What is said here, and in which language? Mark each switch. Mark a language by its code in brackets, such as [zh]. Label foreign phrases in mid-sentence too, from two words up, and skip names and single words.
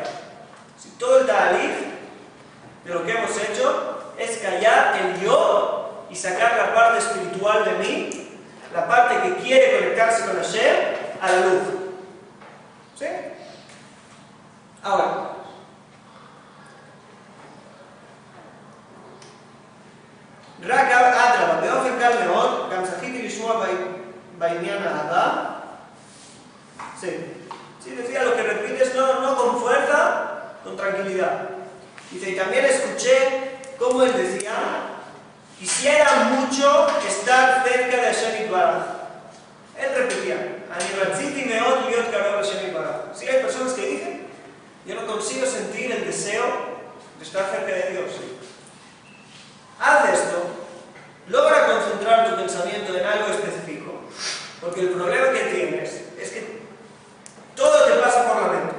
[es] Si todo el talib de lo que hemos hecho es callar el yo y sacar la parte espiritual de mí, la parte que quiere conectarse con Hashem, a la luz. ¿Sí? Ahora, [he] רק אדרבה, באופן קל מאוד, גם זכיתי לשמוע בעניין האהבה. [es] Sí, decía, lo que repites no con fuerza, con tranquilidad. Dice, y también escuché cómo él decía, quisiera mucho estar cerca de Hashem Yitbaraj. Él repetía, [he] אני רציתי מאוד להיות קרוב השם יתברך. [es] Sí, hay personas que dicen, yo no consigo sentir el deseo de estar cerca de Dios. Haz esto, logra concentrar tu pensamiento en algo específico, porque el problema que tienes es que todo te pasa por la mente.